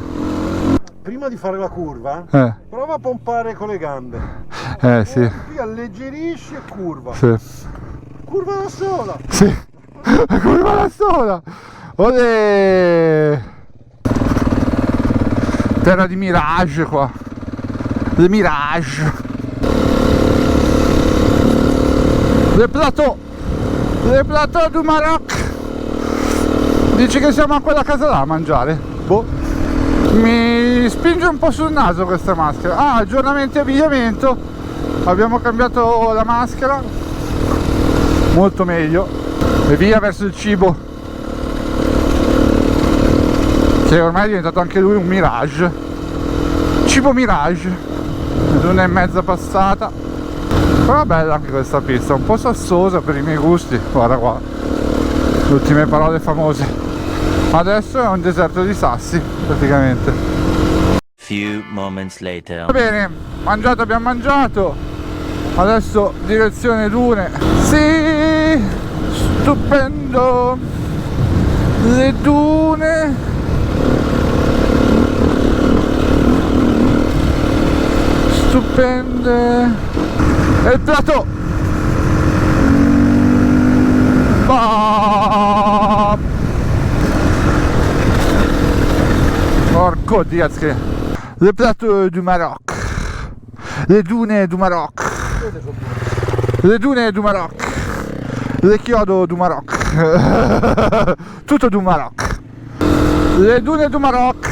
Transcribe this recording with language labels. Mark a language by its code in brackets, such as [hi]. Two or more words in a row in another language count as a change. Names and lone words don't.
[it] Prima di fare la curva, prova a pompare con le gambe. Sì. Qui alleggerisci e curva. Sì. Curva da sola. Sì. Curva da sola. Olè! Terra di Mirage qua. [fr] Le Mirage. Le plateau. Le plateau du Maroc. [it] Dici che siamo a quella casa là a mangiare? Boh. Mi spinge un po' sul naso questa maschera. Ah, aggiornamenti abbigliamento. Abbiamo cambiato la maschera. Molto meglio. E via verso il cibo, che ormai è diventato anche lui un Mirage. Cibo Mirage. L'1:30 passata. Però bella anche questa pista, un po' sassosa per i miei gusti. Guarda qua, le ultime parole famose. Adesso è un deserto di sassi praticamente. [en] Few moments later. [it] Va bene, mangiato abbiamo mangiato. Adesso direzione dune. Sì, stupendo. Le dune. Stupende. E il plateau. Bah. Porco Diaz che... [fr] Le plateau du Maroc. Le dune du Maroc. Le dune du Maroc. Le chiodo du Maroc. Tutto du Maroc. Le dune du Maroc.